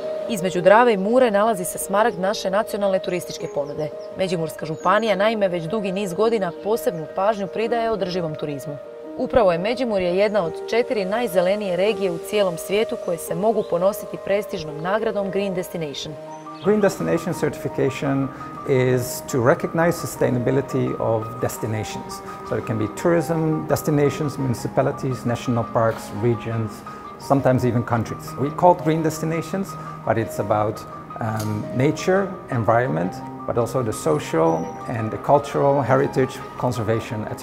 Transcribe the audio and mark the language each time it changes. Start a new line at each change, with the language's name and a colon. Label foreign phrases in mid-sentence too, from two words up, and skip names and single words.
Croatian: Između Drave i Mure nalazi se smaragd naše nacionalne turističke ponude. Međimurska županija naime već dugi niz godina posebnu pažnju pridaje održivom turizmu. Upravo je Međimurje jedna od 4 najzelenije regije u cijelom svijetu koje se mogu ponositi prestižnom nagradom Green Destination.
English: Green Destination certification is to recognize sustainability of destinations. So it can be tourism destinations, municipalities, national parks, regions, sometimes even countries. We call it green destinations, but it's about nature, environment, but also the social and the cultural heritage, conservation, etc.